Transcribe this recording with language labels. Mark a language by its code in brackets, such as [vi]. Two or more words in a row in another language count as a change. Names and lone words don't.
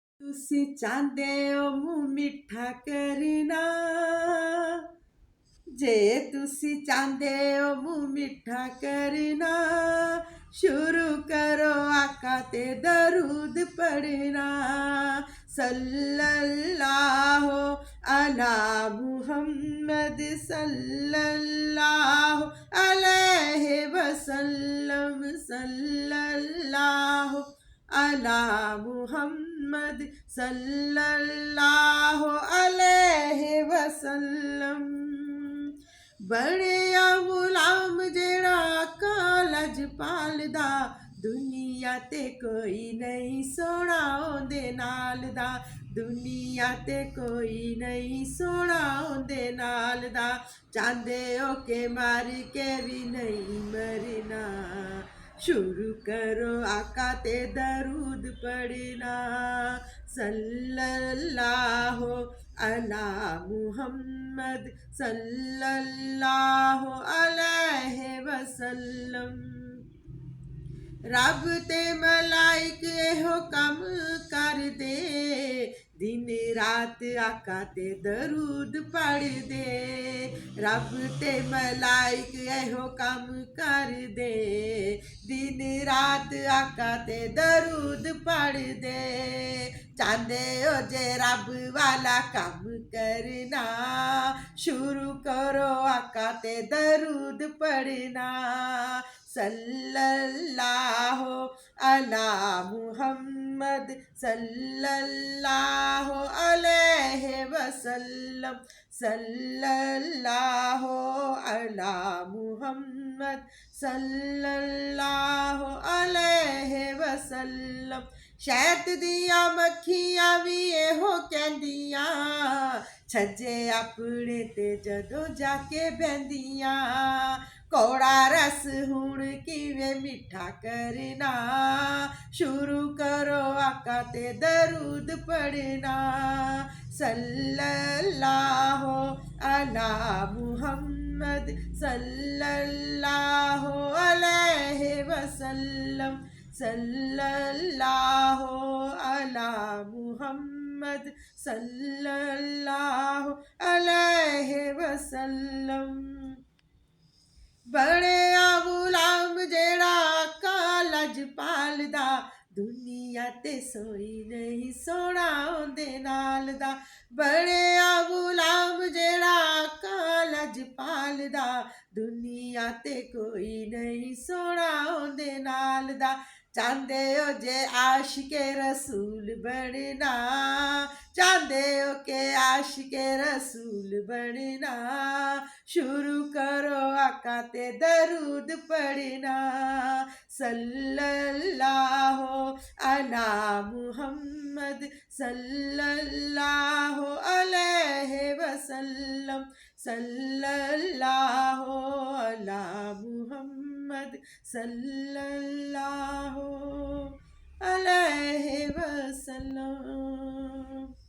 [pa] ਤੁਸੀਂ ਚਾਹੁੰਦੇ ਹੋ ਮੂੰਹ ਮਿੱਠਾ ਕਰਨਾ, ਜੇ ਤੁਸੀਂ ਚਾਹੁੰਦੇ ਹੋ ਮੂੰਹ ਮਿੱਠਾ ਕਰਨਾ, ਸ਼ੁਰੂ ਕਰੋ ਆਕਾ ਤੇ ਦਰੂਦ ਪੜਨਾ। [ar] صلى الله على محمد صلى الله عليه وسلم، صلى الله على محمد صلى الله عليه وسلم. [pa] ਬੜੇ ਗ਼ੁਲਾਮ ਜਿਹੜਾ ਕਾਲਜ ਪਾਲਦਾ, ਦੁਨੀਆ ਤੇ ਕੋਈ ਨਹੀਂ ਸੋਨਾ ਓਂਦੇ ਨਾਲ ਦਾ, ਦੁਨੀਆ ਤੇ ਕੋਈ ਨਹੀਂ ਸੋਨਾ ਓਂਦੇ ਨਾਲ ਦਾ। ਚਾਹੁੰਦੇ ਹੋ ਕੇ ਮਾਰ ਕੇ ਭੀ ਨਹੀਂ ਮਰਨਾ, ਸ਼ੁਰੂ ਕਰੋ ਆਕਾ ਤੇ ਦਰੂਦ ਪੜ੍ਹਨਾ। [ar] صلى الله على محمد صلى الله عليه وسلم. [pa] ਰੱਬ ਤੇ ਮਲਾਇਕ ਇਹੋ ਕੰਮ ਕਰ ਦੇ, ਦਿਨ ਰਾਤ ਆਕਾ ਤੇ ਦਰੂਦ ਪੜ੍ਹ ਦੇ। ਰੱਬ ਤੇ ਮਲਾਇਕ ਇਹੋ ਕੰਮ ਕਰ ਦੇ, ਦਿਨ ਰਾਤ ਆਕਾ ਤੇ ਦਰੂਦ ਪੜ੍ਹ ਦੇ। ਚਾਹੁੰਦੇ ਹੋ ਜੇ ਰੱਬ ਵਾਲਾ ਕੰਮ ਕਰਨਾ, ਸ਼ੁਰੂ ਕਰੋ ਆਕਾ ਤੇ ਦਰੂਦ ਪੜ੍ਹਨਾ। [ar] صلى الله على محمد صلى الله عليه وسلم، صلى الله على محمد صلى الله عليه وسلم. [pa] ਸ਼ੈਤ ਦੀਆਂ ਮੱਖੀਆਂ ਭੀ ਇਹੋ ਕਹਿੰਦੀਆਂ, ਛੱਜੇ ਆਪਣੇ ਤੇ ਜਦੋਂ ਜਾਕੇ ਬਹਿੰਦੀਆਂ। ਕੌੜਾ ਰਸ ਹੁਣ ਕਿਵੇਂ ਮਿੱਠਾ ਕਰਨਾ, ਸ਼ੁਰੂ ਕਰੋ ਆਕਾ ਤੇ ਦਰੂਦ ਪੜ੍ਹਨਾ। [ar] صلى الله على محمد صلى الله عليه وسلم، صلى الله على محمد صلى الله عليه وسلم. [pa] ਬੜੇ ਗ਼ੁਲਾਮ ਜਿਹੜਾ ਕਾਲਜ ਪਾਲਦਾ, ਦੁਨੀਆ ਤੇ ਸੋਈ ਨਹੀਂ ਸੋਨਾ ਓਂਦੇ ਨਾਲ ਦਾ। ਬੜੇ ਗ਼ੁਲਾਮ ਜਿਹੜਾ ਕਾਲਜ ਪਾਲਦਾ, ਦੁਨੀਆ ਤੇ ਕੋਈ ਨਹੀਂ ਸੋਨਾ ਓਂਦੇ ਨਾਲ ਦਾ। ਚਾਹੁੰਦੇ ਹੋ ਜੇ ਆਸ਼ਿਕੇ ਰਸੂਲ ਬਣਨਾ, ਚਾਹੁੰਦੇ ਹੋ ਕੇ ਆਸ਼ਿਕੇ ਰਸੂਲ ਬਣਨਾ, ਸ਼ੁਰੂ ਕਰੋ ਆਕਾ ਤੇ ਦਰੂਦ ਪੜ੍ਹਨਾ। [ar] صلى الله على محمد صلى الله عليه وسلم، صلى الله على محمد صلى الله عليه وسلم.